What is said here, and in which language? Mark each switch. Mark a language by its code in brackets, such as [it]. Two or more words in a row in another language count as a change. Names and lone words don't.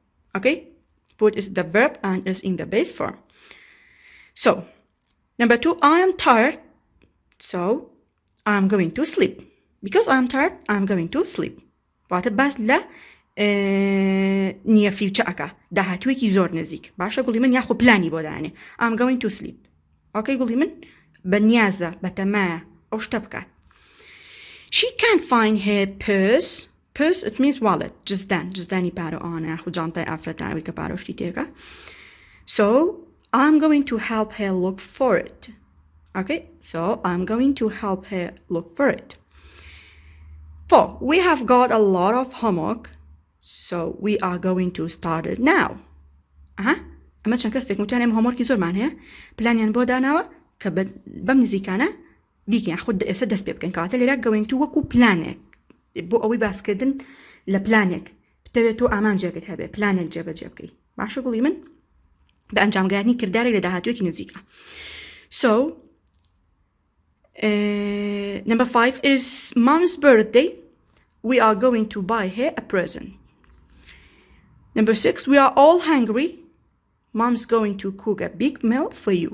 [en] Okay, put is the verb and is in the base form. So number 2, I am tired, so I'm going to sleep. Because I'm tired, I'm going to sleep. [ckb] واتە باس لە نیە فیوچەکە داهاتوویەکی زۆر نزیک. باشە گوڵی من یاخۆ پلانی بۆ دانێ. [en] I'm going to sleep. [ckb] Okay گوڵی من بە نیازە بە تەمایە ئەو شتە بکات. [en] She can't find her purse. Purse, it means wallet. [ckb] جزدانی پارە ئەوانە یاخۆ جانتای ئافرەتانەوەی کە پارۆشتی تێکە. [en] So I'm going to help her look for it. Okay, so I'm going to help her look for it. 4, we have got a lot of homework, so we are going to start it now. [ckb] ئەمە چەند کەسێک وتیانێ هۆمۆرکی زۆرمان هەیە پلانیان بۆ داناوە کە بەم نزیکانە بیکەن خود ئێستا دەست پێ بکەن کەواتە لێرە [en] going to [ckb] وەکو پلانێک بۆ ئەوەی باسکردن لە پلانێک بتەوێت تۆ ئامانجێکت هەبێ پلانێک جێبەجێ بکەی. باشە گوڵی من بە ئەنجامگاریانی کردارێک لە داهاتوویەکی نزیکە. [en] So number 5 is Mom's birthday. We are going to buy her a present. Number 6, we are all hungry. Mom's going to cook a big meal for you.